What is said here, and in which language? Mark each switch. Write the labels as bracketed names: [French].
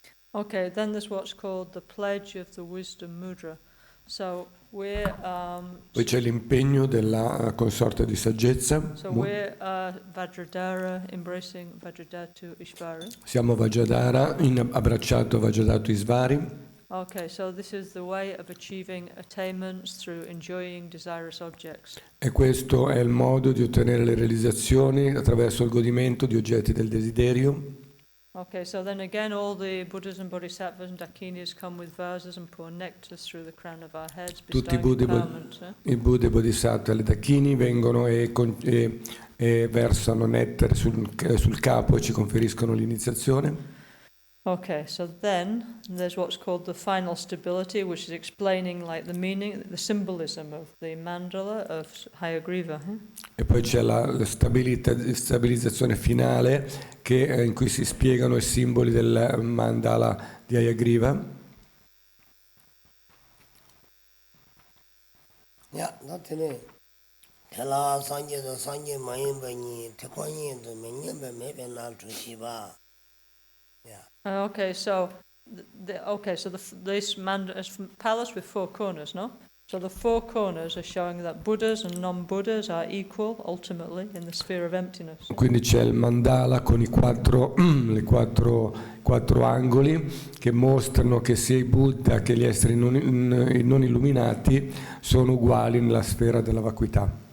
[English] Okay, then there's what's called the pledge of the wisdom mudra. So we're [Italian] Poi c'è l'impegno della consorte di saggezza. [English] So we're Vajradhara, embracing Vajradhatu Ishvara. [Italian] Siamo Vajradhara, abbracciato Vajradhatu Ishvari. [English] Okay, so this is the way of achieving attainments through enjoying desirous objects. [Italian] E questo è il modo di ottenere le realizzazioni attraverso il godimento di oggetti del desiderio. [English] Okay, so then again all the Buddhas and Bodhisattvas and Dakinis come with vases and pour nectar through the crown of our heads, [Italian] Tutti [English] bestowing [Italian] i Buddha, i Bodhisattva e le Dakini vengono e versano nettare sul capo e ci conferiscono l'iniziazione. [English] Okay, so then there's what's called the final stability, which is explaining like the meaning, the symbolism of the mandala of Hayagriva. [Italian] E poi c'è la stabilizzazione finale in cui si spiegano i simboli del mandala di Hayagriva. Ya, datene Tela sanje da sanje mayin bani te kwanyin do menye be mebe na tu shiba [English] Okay, so this palace with four corners, no? So the four corners are showing that Buddhas and non-Buddhas are equal ultimately in the sphere of emptiness. [Italian] Quindi c'è il mandala con i quattro angoli che mostrano che sia i Buddha che gli esseri non illuminati sono uguali nella sfera della vacuità.